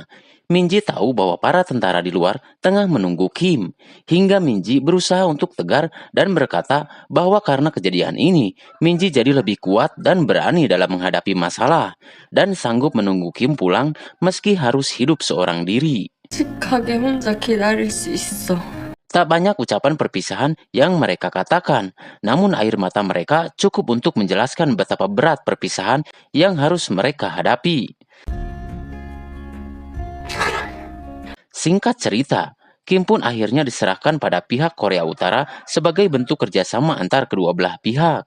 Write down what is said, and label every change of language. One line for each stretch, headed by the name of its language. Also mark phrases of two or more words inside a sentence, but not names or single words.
Indonesian: Minji tahu bahwa para tentara di luar tengah menunggu Kim, hingga Minji berusaha untuk tegar dan berkata bahwa karena kejadian ini, Minji jadi lebih kuat dan berani dalam menghadapi masalah, dan sanggup menunggu Kim pulang meski harus hidup seorang diri.
Korean: 씩하게 혼자 기다릴 수 있어.
Indonesian: Tak banyak ucapan perpisahan yang mereka katakan, namun air mata mereka cukup untuk menjelaskan betapa berat perpisahan yang harus mereka hadapi. Singkat cerita, Kim pun akhirnya diserahkan pada pihak Korea Utara sebagai bentuk kerjasama antar kedua belah pihak.